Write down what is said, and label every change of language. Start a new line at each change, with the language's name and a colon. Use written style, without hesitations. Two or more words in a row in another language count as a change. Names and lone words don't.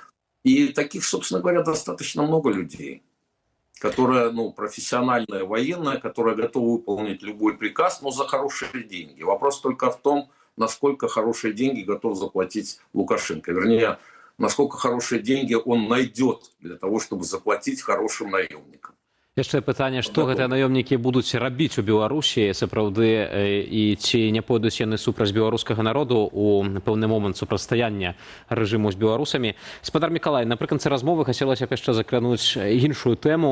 Russian: И таких, собственно говоря, достаточно много людей. которая, профессиональная военная, которая готова выполнить любой приказ, но за хорошие деньги. Вопрос только в том, насколько хорошие деньги готов заплатить Лукашенко. Вернее, насколько хорошие деньги он найдет для того, чтобы заплатить хорошим наемникам.
Belarusian: Яшчэ пытанне, што гэтыя наёмнікі будуць рабіць у Беларусі сапраўды і ці не пойдуць яны супраць беларускага народу у пэўны момант супрацьстаяння рэжыму з беларусамі. Спадар Мікалай, напрыканцы размовы хацелася б яшчэ закрануць іншую тэму.